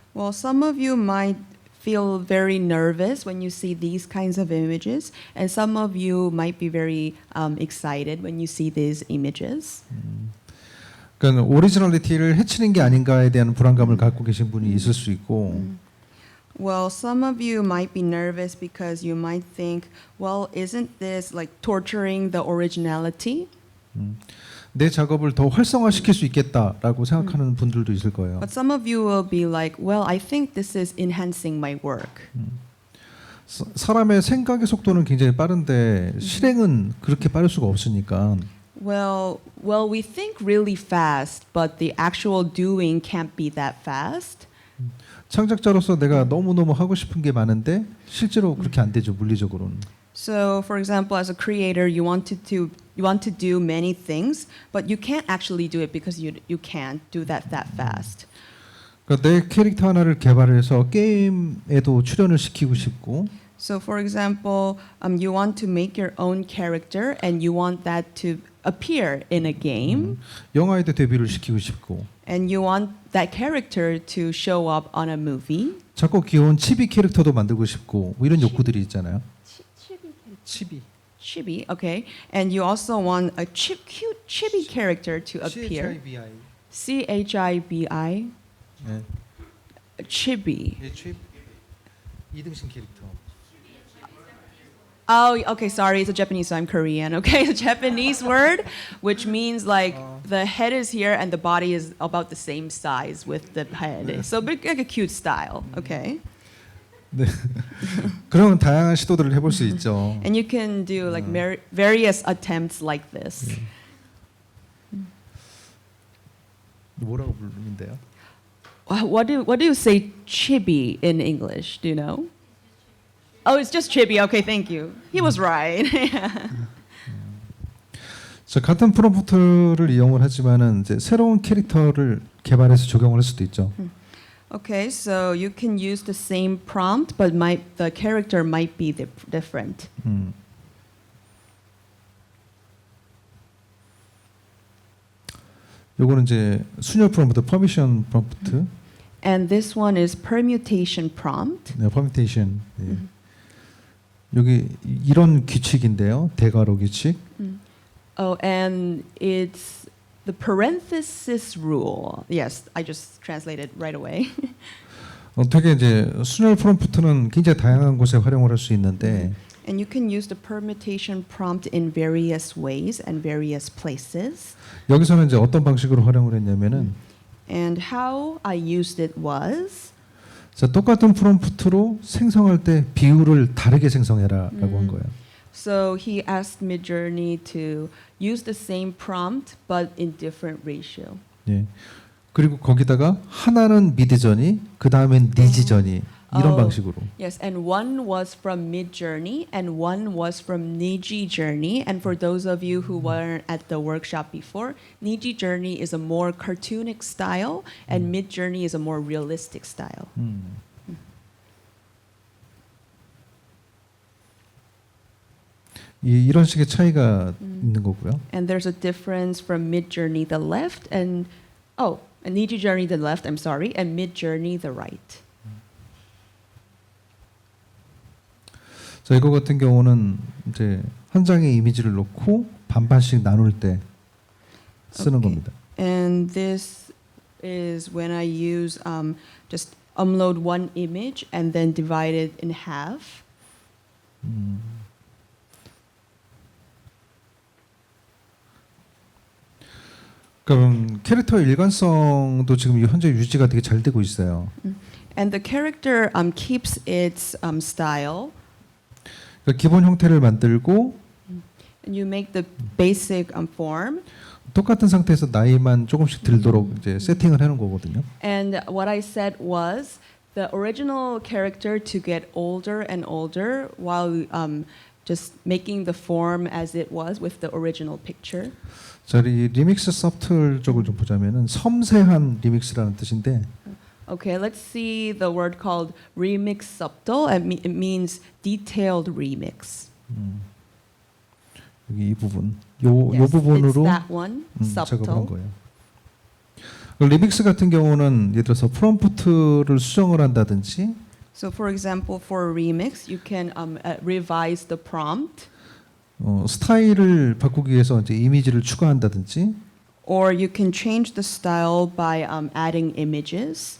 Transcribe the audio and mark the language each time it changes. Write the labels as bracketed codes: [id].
[en] Well, some of you might feel very nervous when you see these kinds of images, and some of you might be very excited when you see these images. [ko] 그러니까 오리지널리티를 해치는 게 아닌가에 대한 불안감을 갖고 계신 분이 있을 수 있고, [en] Well, some of you might be nervous because you might think, well, isn't this like torturing the originality? [ko] 내 작업을 더 활성화시킬 수 있겠다라고 생각하는 분들도 있을 거예요. [en] But some of you will be like, well, I think this is enhancing my work. [ko] 사람의 생각의 속도는 굉장히 빠른데 실행은 그렇게 빠를 수가 없으니까 [en] Well, we think really fast, but the actual doing can't be that fast. [ko] 창작자로서 내가 너무너무 하고 싶은 게 많은데 실제로 그렇게 안 되죠, 물리적으로는. [en] So, for example, as a creator, you want to do many things, but you can't actually do it because you can't do that fast. [ko] 그러니까 내 캐릭터 하나를 개발해서 게임에도 출연을 시키고 싶고 [en] So, for example, you want to make your own character and you want that to appear in a game, [ko] 영화에도 데뷔를 시키고 싶고 [en] and you want that character to show up on a movie. [ko] 자꾸 귀여운 치비 캐릭터도 만들고 싶고 뭐 이런 욕구들이 있잖아요. 치비. [en] Chibi, okay. And you also want a cute chibi character to appear. CHIBI. [ko] 네. [en] Chibi. [ko] 예, 이등신 캐릭터. [en] Oh, okay, sorry, it's a Japanese, so I'm Korean, okay? A Japanese word, which means like the head is here and the body is about the same size with the head. So like a cute style, okay? [ko] 네. 그런 다양한 시도들을 해볼 수 있죠. [en] And you can do like various attempts like this. [ko] 뭐라고 부르는데요? [en] What do you say chibi in English? Do you know? Oh, it's just chibi. Okay, thank you. He was right. [ko] 자, 같은 프롬프트를 이용을 하지만은 이제 새로운 캐릭터를 개발해서 적용을 할 수도 있죠. [en] Okay, so you can use the same prompt, but the character might be different. [ko] 요거는 이제 순열 프롬프트, 퍼미션 프롬프트, [en] And this one is permutation prompt. [ko] 네, 퍼미테이션. 네. 여기 이런 규칙인데요. 대괄호 규칙. [en] Oh, and it's the parenthesis rule. Yes, I just translated right away. [ko] 되게 이제 순열 프롬프트는 굉장히 다양한 곳에 활용을 할 수 있는데 [en] And you can use the permutation prompt in various ways and various places. [ko] 여기서는 이제 어떤 방식으로 활용을 했냐면은 [en] And how I used it was [ko] 자, 똑같은 프롬프트로 생성할 때 비율을 다르게 생성해라라고 한 거예요. [en] so he asked Midjourney to use the same prompt but in different ratio. [ko] 예. 그리고 거기다가 하나는 미드저니, 그 다음엔 니지저니 이런 방식으로. [en] Yes, and one was from Midjourney and one was from Niji Journey. And for those of you who weren't at the workshop before, Niji Journey is a more cartoonic style and Midjourney is a more realistic style. [ko] 이런 식의 차이가 있는 거고요. [en] And there's a difference from Midjourney the left and Niji Journey the left, I'm sorry, and Midjourney the right. [ko] 자, 이거 같은 경우는 이제 한 장의 이미지를 놓고 반반씩 나눌 때 쓰는 [en] Okay. [ko] 겁니다. [en] And this is when I use just upload one image and then divide it in half. [ko] 그럼 캐릭터의 일관성도 지금 현재 유지가 되게 잘 되고 있어요. [en] And the character keeps its style. [ko] 그러니까 기본 형태를 만들고 [en] And you make the basic form. [ko] 똑같은 상태에서 나이만 조금씩 들도록 이제 세팅을 해놓은 거거든요. [en] And what I said was the original character to get older and older while just making the form as it was with the original picture. [ko] 자, 이 리믹스 서브틀 쪽을 좀 보자면은 섬세한 리믹스라는 뜻인데 [en] Okay, let's see the word called remix subtle. It means detailed remix. [ko] 여기 이 부분, 요 [en] Yes, [ko] 부분으로 [en] it's that one, [ko] 작업한 [en] subtle. [ko] 거예요. 리믹스 같은 경우는 예를 들어서 프롬프트를 수정을 한다든지 [en] So, for example, for remix, you can revise the prompt, [ko] 스타일을 바꾸기 위해서 이제 이미지를 추가한다든지 [en] or you can change the style by adding images,